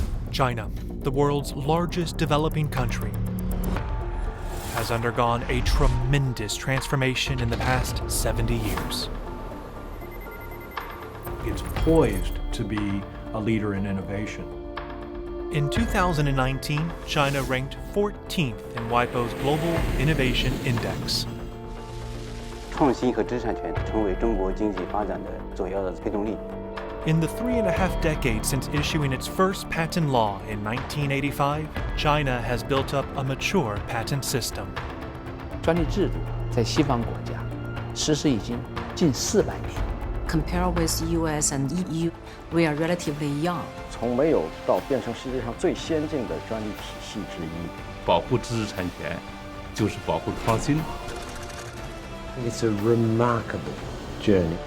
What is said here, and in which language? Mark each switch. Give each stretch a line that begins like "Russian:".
English: China, the world's largest developing country, has undergone a tremendous transformation in the past 70 years. It's poised to be a leader in innovation. In 2019, China ranked 14th in WIPO's Global Innovation Index.
Chinese: 创新和知识产权成为中国经济发展的主要的推动力。
English: In the 3.5 decades since issuing its first patent law in 1985, China has built up a mature patent system.
Chinese: 专利制度在西方国家实施已经近400年。
English: Compared with US and EU, we are relatively young.
Chinese: 从没有到变成世界上最先进的专利体系之一。保护知识产权就是保护创新。
English: It's a remarkable journey.